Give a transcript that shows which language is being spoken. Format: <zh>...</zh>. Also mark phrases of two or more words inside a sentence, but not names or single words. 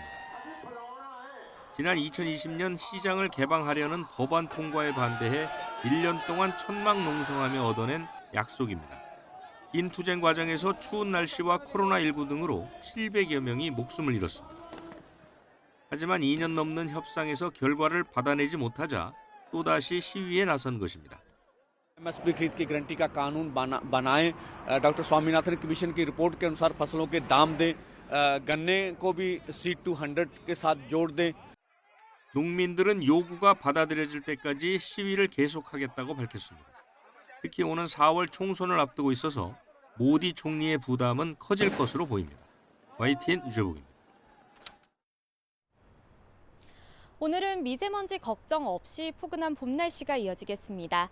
<ko>지난 2020년 시장을 개방하려는 법안 통과에 반대해 1년 동안 천막농성하며 얻어낸 약속입니다. 긴 투쟁 과정에서 추운 날씨와 코로나19 등으로 700여 명이 목숨을 잃었습니다. 하지만 2년 넘는 협상에서 결과를 받아내지 못하자 또다시 시위에 나선 것입니다.</ko> <hi>एमएसपी खरीद की गारंटी का कानून बनाएं, डॉक्टर स्वामीनाथन कमीशन की रिपोर्ट के अनुसार फसलों के दाम दें, गन्ने को भी C200 के साथ जोड़ दें.</hi> <ko>농민들은 요구가 받아들여질 때까지 시위를 계속하겠다고 밝혔습니다. 특히 오는 4월 총선을 앞두고 있어서 모디 총리의 부담은 커질 것으로 보입니다. YTN 유재복입니다. 오늘은 미세먼지 걱정 없이 포근한 봄 날씨가 이어지겠습니다.</ko>